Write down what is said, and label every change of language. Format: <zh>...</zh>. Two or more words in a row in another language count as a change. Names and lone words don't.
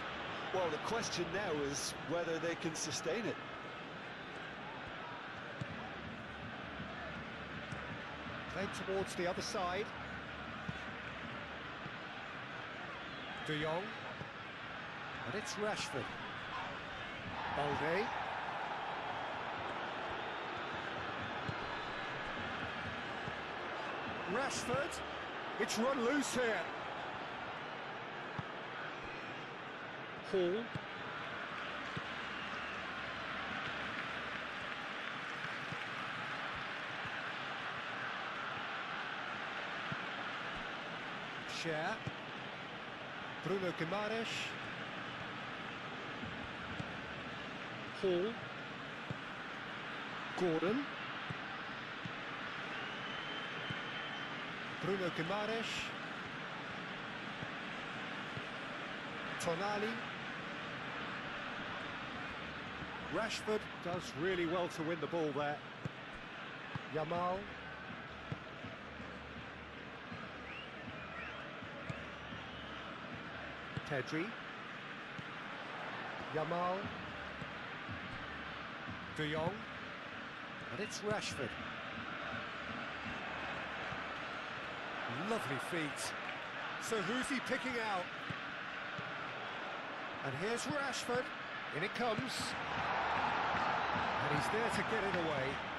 <en>Well, the question now is whether they can sustain it. Played towards the other side. De Jong. And it's Rashford. Balde. Rashford. It's run loose here. Hall. Share. Bruno Guimaraes. Hall. Gordon. Bruno Guimaraes. Tonali. Rashford does really well to win the ball there. Yamal. Pedri. Yamal. De Jong. And it's Rashford. Lovely feet. So who's he picking out? And here's Rashford. In it comes. And he's there to get it away.</en>